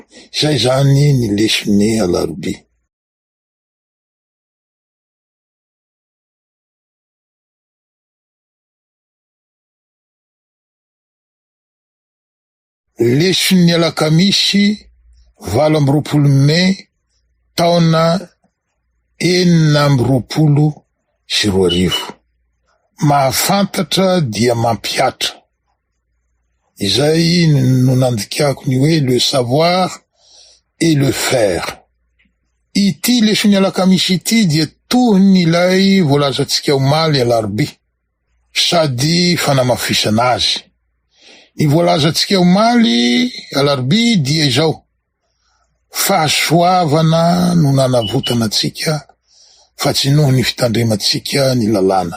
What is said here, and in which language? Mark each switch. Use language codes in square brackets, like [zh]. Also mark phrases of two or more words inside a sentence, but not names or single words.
[mg] Zay zany ny lesone alarobia. Leson'ny alakamisy 20 Mey taona 1920. Mahafantatra dia mampiatra. Izay no nandikako ny hoe [fr] le savoir et le faire. [mg] Ity leson'ny alakamisy ity dia toy ny ilay voalazantsika omaly alarobia, sady fanamafisana azy. Ny voalazantsika omaly alarobia dia izao: fahasoavana no nanavotana antsika, fa tsy noho ny fitandremantsika ny lalàna.